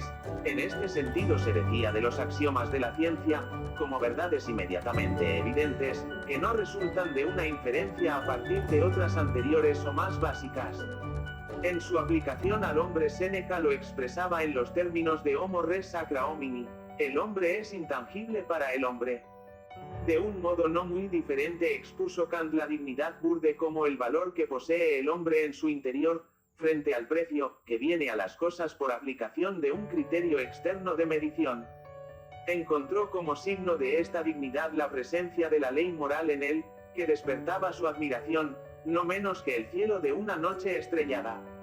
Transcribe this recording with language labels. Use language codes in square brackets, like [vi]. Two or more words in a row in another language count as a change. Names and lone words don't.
[es] En este sentido se decía de los axiomas de la ciencia, como verdades inmediatamente evidentes, que no resultan de una inferencia a partir de otras anteriores o más básicas. En su aplicación al hombre Séneca lo expresaba en los términos de [la] homo res sacra homini, [es] el hombre es intangible para el hombre. De un modo no muy diferente expuso Kant la dignidad burde como el valor que posee el hombre en su interior, frente al precio que viene a las cosas por aplicación de un criterio externo de medición. Encontró como signo de esta dignidad la presencia de la ley moral en él, que despertaba su admiración, no menos que el cielo de una noche estrellada.